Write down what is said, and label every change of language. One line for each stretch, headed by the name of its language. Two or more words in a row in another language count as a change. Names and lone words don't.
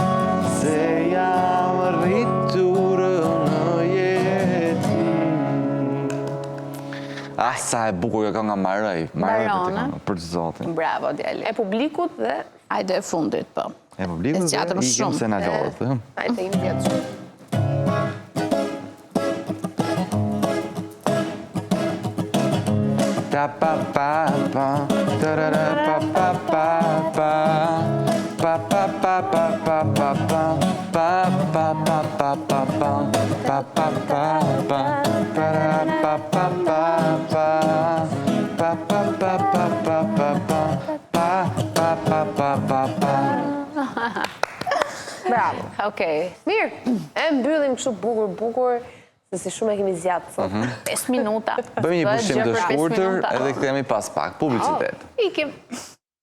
Albanian: Se jam rritur në jetim. Ah, sa e bukur kjo nga Maroj. Marona. Për zotin. Bravo, djali. E publikut dhe... Hajde e fundit, po. E publikut E zgjatëm dhe ikim shumë. se na lodhët. Hajde, im tjetë shumë. Ta pa pa pa, tarara pa pa pa pa, pa pa pa pa pa pa pa, pa pa pa pa pa pa, pa pa pa pa, tarara pa pa pa pa, pa pa pa pa pa pa pa, pa pa pa pa pa pa. Bravo. Okej. Mirë, e mbyllim kështu bukur, se si shumë e kemi zjatë sot. 5 minuta. Bëjmë një pushim të Gjë për 5 shkurtër minuta. edhe kthehemi pas pak. Publicitet. Ikim.